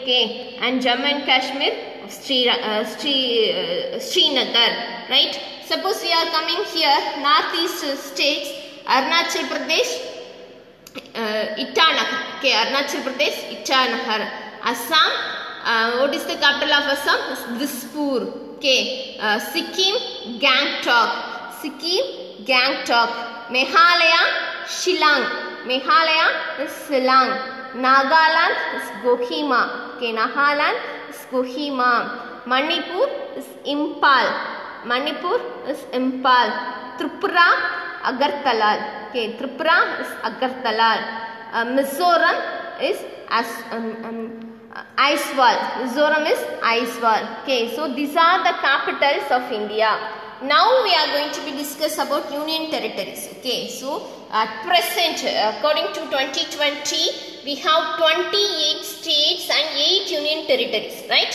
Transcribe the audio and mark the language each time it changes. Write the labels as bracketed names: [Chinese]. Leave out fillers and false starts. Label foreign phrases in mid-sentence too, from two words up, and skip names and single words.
[English] Okay, and Jammu and Kashmir, Srinagar, right? Suppose we are coming here, northeast states, Arunachal Pradesh, Itanagar. Okay, Arunachal Pradesh, Itanagar. Assam, what is the capital of Assam? Dispur. Okay, Sikkim, Gangtok. Meghalaya, Shillong. Meghalaya is Shillong. Nagaland is Kohima. Okay, Nagaland is Kohima. Manipur is Impal. Tripura Agartala. Okay, Tripura is Agartala. Mizoram is Aiswal. Mizoram is Aiswal. Okay, so these are the capitals of India. Now we are going to be discuss about union territories. Okay, so at present, according to 2020, we have 28 states and 8 union territories, right?